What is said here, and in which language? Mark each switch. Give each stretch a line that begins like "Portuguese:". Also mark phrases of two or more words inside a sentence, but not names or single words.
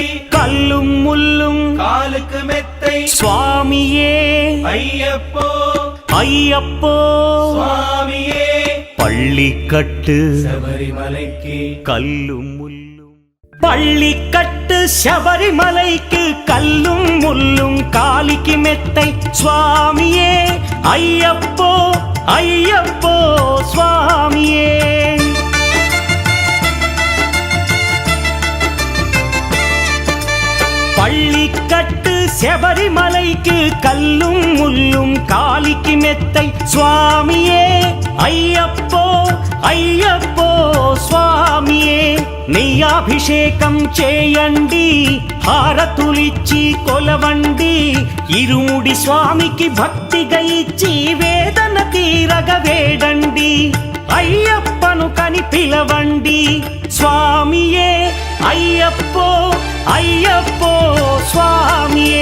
Tamil: கல்லும் முள்ளும்
Telugu: కాలుకు మెత్తై
Tamil: சுவாமியே
Telugu: అయ్యప్పో
Tamil: ஐயப்போ
Telugu: స్వామియే
Tamil: பள்ளிக்கட்டு
Telugu: శబరిమలైకి
Tamil: கல்லும் முள்ளும் பள்ளிக்கட்டு శబరిమలైకి கல்லும் முள்ளும் காலிக்கு மெத்தை சுவாமியே ஐயப்போ ஐயப்போ சுவாமியே பள்ளிக்கட்டு శబరిమలైకి கல்லும் முள்ளும் காலிக்கு மெத்தை சுவாமியே ஐயப்போ ஐயப்போ
Telugu: స్వామియే నెయ్యాభిషేకం చేయండి హారతులిచ్చి కొలవండి ఇరుముడి స్వామికి భక్తిగా ఇచ్చి వేదన తీరగ వేడండి అయ్యప్పను కని పిలవండి స్వామియే అయ్యప్పో అయ్యప్పో స్వామియే